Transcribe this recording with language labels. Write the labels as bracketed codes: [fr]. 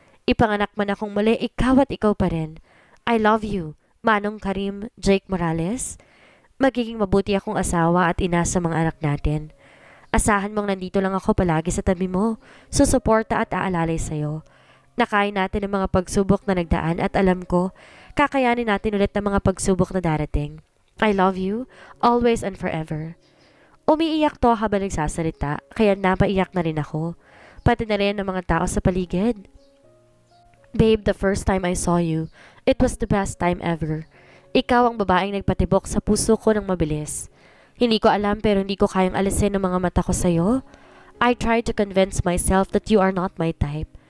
[tl] Ipanganak man akong muli, ikaw at ikaw pa rin. [en] I love you, [tl] Manong Karim Jake Morales. Magiging mabuti akong asawa at ina sa mga anak natin. Asahan mong nandito lang ako palagi sa tabi mo, susuporta at aalalay sa'yo. Nakain natin ang mga pagsubok na nagdaan at alam ko, kakayanin natin ulit ang mga pagsubok na darating. [en] I love you, always and forever. [tl] Umiiyak to habang nagsasalita, kaya napaiyak na rin ako. Pati na rin ang mga tao sa paligid. [en] Babe, the first time I saw you, it was the best time ever. [tl] Ikaw ang babaeng nagpatibok sa puso ko ng mabilis. Hindi ko alam pero hindi ko kayang alisin ang mga mata ko sa'yo. [en] I tried to convince myself that you are not my type.